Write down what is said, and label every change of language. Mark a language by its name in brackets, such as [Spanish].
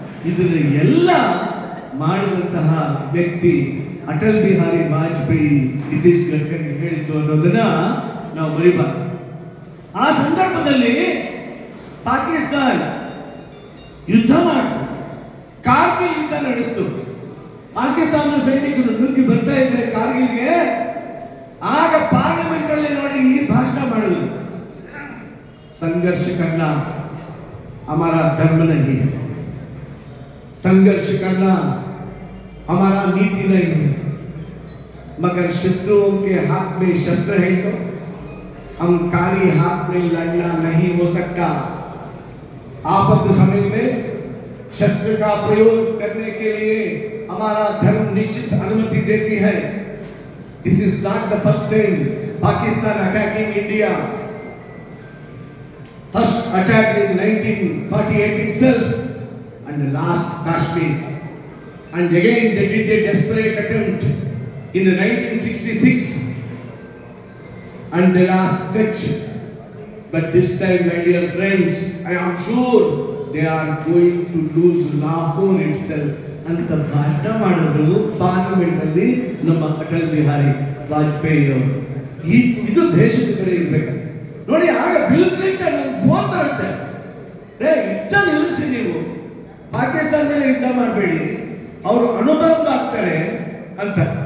[Kannada] ಇದನ್ನೆಲ್ಲ ಮಾಡಿದಂತಹ ವ್ಯಕ್ತಿ ಅಟಲ್ ಬಿಹಾರಿ ವಾಜಪೇಯಿ, ನಿತೀಶ್ ಗಡ್ಕರಿ ಹೇಳಿದ್ದು ಅನ್ನೋದನ್ನ ನಾವು ಮರಿಬಾರ್ದು. ಆ ಸಂದರ್ಭದಲ್ಲಿ ಪಾಕಿಸ್ತಾನ ಯುದ್ಧ ಮಾಡಿತು, ಕಾರ್ಗಿಲ್ ಯುದ್ಧ ನಡೆಸಿತು. ಪಾಕಿಸ್ತಾನ ಸೈನಿಕರು ನುಗ್ಗಿ ಬರ್ತಾ ಇದ್ದಾರೆ ಕಾರ್ಗಿಲ್ಗೆ. ಆಗ ಪಾರ್ಲಿಮೆಂಟ್ ಅಲ್ಲಿ ನೋಡಿ ಈ ಭಾಷಣ ಮಾಡಿದ್ರು, ಸಂಘರ್ಷ [Hindi] करना हमारा धर्म नहीं है, संघर्ष करना हमारा नीति नहीं है, मगर शत्रुओं के हाथ में शस्त्र है तो हम कारी हाथ में लड़ना नहीं हो सकता. आफत समय में शस्त्र का प्रयोग करने के लिए हमारा धर्म निश्चित अनुमति देती है. [English] This is not the first time Pakistan attacking India. First attack in 1948 itself, and the last Kashmir, and again they did a desperate attempt in the 1966, and the last Kutch. But this time, my dear friends, I am sure they are going to lose Lahore itself. [Kannada] ಅಂತ ಭಾಷಣ ಮಾಡಿದ್ರು parliament ಅಲ್ಲಿ ನಮ್ಮ ಅಟಲ್ ಬಿಹಾರಿ ವಾಜಪೇಯಿ ಅವರು. ಇದು ದೇಶದ ಕಡೆ ಇರ್ಬೇಕು ನೋಡಿ. ಆಗ ಬಿಲ್ ಕ್ಲಿಂಟನ್ ಫೋನ್ ಬರುತ್ತೆ, ಯುದ್ಧ ನಿಲ್ಲಿಸಿ, ನೀವು ಪಾಕಿಸ್ತಾನ ಮೇಲೆ ಯುದ್ಧ ಮಾಡಬೇಡಿ, ಅವರು ಅನುದಾನ ಆಗ್ತಾರೆ ಅಂತ.